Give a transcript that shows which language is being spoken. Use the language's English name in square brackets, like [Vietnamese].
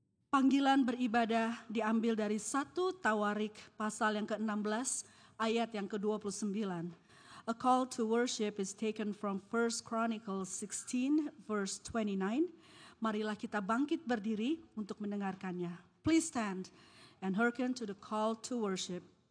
[Indonesian] Panggilan beribadah diambil dari 1 Tawarik pasal yang ke-16 ayat yang ke-29. [English] A call to worship is taken from 1 Chronicles 16 verse 29. [Indonesian] Marilah kita bangkit berdiri untuk mendengarkannya. [English] Please stand and hearken to the call to worship.